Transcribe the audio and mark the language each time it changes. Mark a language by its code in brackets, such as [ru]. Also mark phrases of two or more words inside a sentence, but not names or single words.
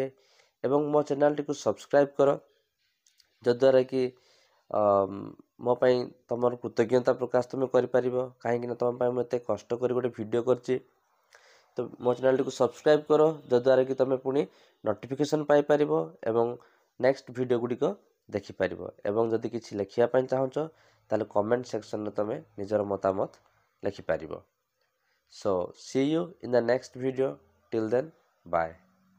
[or] ଏବଂ ମୋ ଚ୍ୟାନେଲଟିକୁ ସବସ୍କ୍ରାଇବ୍ କର, ଯଦ୍ୱାରା କି ମୋ ପାଇଁ ତୁମର କୃତଜ୍ଞତା ପ୍ରକାଶ ତୁମେ କରିପାରିବ, କାହିଁକିନା ତୁମ ପାଇଁ ମୁଁ ଏତେ କଷ୍ଟ କରି ଗୋଟେ ଭିଡ଼ିଓ କରିଛି। ତ ମୋ ଚ୍ୟାନେଲଟିକୁ ସବସ୍କ୍ରାଇବ୍ କର, ଯଦ୍ୱାରା କି ତୁମେ ପୁଣି ନୋଟିଫିକେସନ୍ ପାଇପାରିବ ଏବଂ [en] next video [or] ଗୁଡ଼ିକ ଦେଖିପାରିବ। ଏବଂ ଯଦି କିଛି ଲେଖିବା ପାଇଁ ଚାହୁଁଛ ତାହେଲେ [en] comment section [or] ତୁମେ ନିଜର ମତାମତ ଲେଖିପାରିବ। [en] So see you in the next video. Till then, bye.